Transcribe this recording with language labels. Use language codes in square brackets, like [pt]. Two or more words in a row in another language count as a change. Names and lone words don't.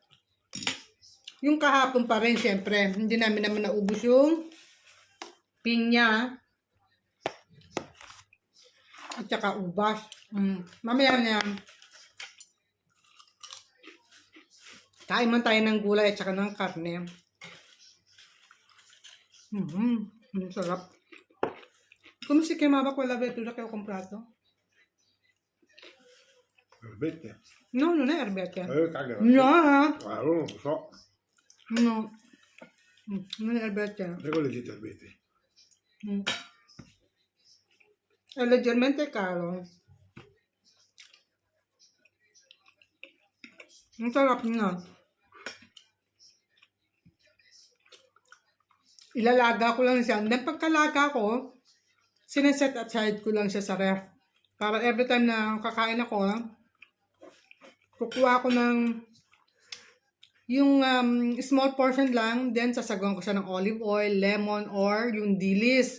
[tl] Yung kahapon pa rin, siyempre, hindi namin naman naubos yung pinya at saka ubas. Mamaya na kain man tayo ng gulay at saka ng karne. Sarap. [it] Come si chiamava quella verdura che ho comprato? Erbette? No, non è erbette. Cagano. No, Non lo so. no. Non è erbette. E quelle dite erbette? È leggermente caro. [tl] Ang sarap na. Ilalaga ko lang siya. Then pagkalaga ko, sineset aside ko lang siya sa ref. Para [en] every time [tl] na kakain ako, kukuha ko ng yung [en] small portion [tl] lang, then sasagwan ko siya ng [en] olive oil, [tl] lemon, or yung dilis.